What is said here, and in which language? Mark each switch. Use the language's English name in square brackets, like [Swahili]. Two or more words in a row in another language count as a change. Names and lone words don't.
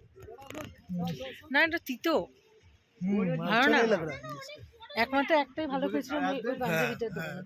[Bangla] না এটা তিতো ভালো [Hindi] अच्छा [Bangla] না। [Hindi] नहीं लग रहा है इसका। [Bangla] একমাত্র একটাই ভালো খেয়েছিলাম ওই পাঞ্জাবিটার দোকানে।